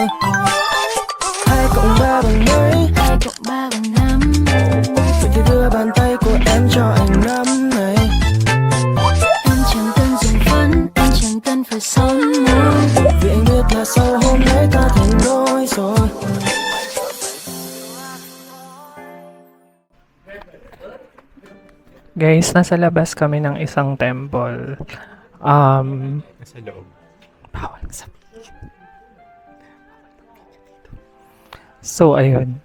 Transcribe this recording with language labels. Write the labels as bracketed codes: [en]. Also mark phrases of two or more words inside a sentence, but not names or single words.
[vi] 2 cộng 3 bằng mấy? 2 cộng 3 bằng 5. Vậy thì đưa bàn tay của em cho anh nắm này. Anh chẳng cần dùng phấn, anh chẳng cần phải son môi. Vì anh biết là sau hôm nay ta thành đôi rồi. [tl] Guys, nasa labas kami ng isang temple. Nasa loob. Bawal sabihin. So, ayun.